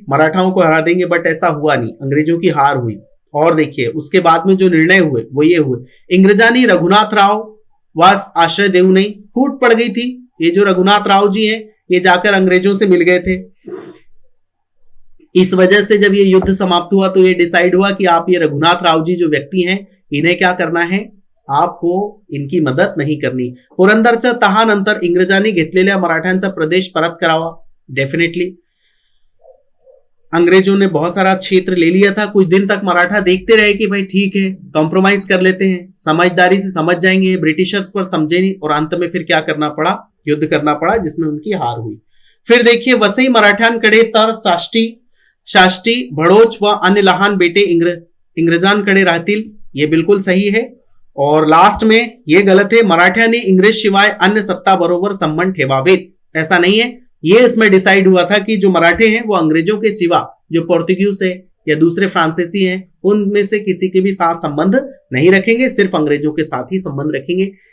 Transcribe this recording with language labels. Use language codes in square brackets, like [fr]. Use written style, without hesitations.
[hi] मराठाओं को हरा देंगे, बट ऐसा हुआ नहीं, अंग्रेजों की हार हुई। और देखिए उसके बाद में जो निर्णय हुए वो ये हुए, [mr] इंग्रजानी रघुनाथ राव वास आश्रय देऊ [hi] नहीं, फूट पड़ गई थी। ये जो रघुनाथ राव जी हैं ये जाकर अंग्रेजों से मिल गए थे। इस वजह से जब ये युद्ध समाप्त हुआ तो ये डिसाइड हुआ कि आप ये रघुनाथ राव जी जो व्यक्ति हैं इन्हें क्या करना है, आपको इनकी मदत नहीं करनी। [mr] पुरंदरच्या तहानंतर इंग्रजांनी घेतलेल्या मराठ्यांचा प्रदेश परत करावा। [hi] डेफिनेटली अंग्रेजों ने बहुत सारा क्षेत्र ले लिया था। कुछ दिन तक मराठा देखते रहे कि भाई ठीक है कॉम्प्रोमाइज कर लेते हैं, समझदारी से समझ जाएंगे, ब्रिटिशर्स पर समझे नहीं, और अंत में फिर क्या करना पड़ा? युद्ध करना पड़ा, जिसमें उनकी हार हुई। फिर देखिए [mr] वसई मराठ्यांकडे तर शाष्टी भड़ोच व अन्य लहान बेटे इंग्रजांकडे राहतील, [hi] ये बिल्कुल सही है। और लास्ट में ये गलत है, [mr] मराठ्यांनी इंग्रज शिवाय अन्य सत्ता बरोबर संबंध ठेवावेत, [hi] ऐसा नहीं है। ये इसमें डिसाइड हुआ था कि जो मराठे हैं वो अंग्रेजों के सिवा जो पोर्तुगीज है या दूसरे फ्रांसीसी हैं उनमें से किसी के भी साथ संबंध नहीं रखेंगे, सिर्फ अंग्रेजों के साथ ही संबंध रखेंगे।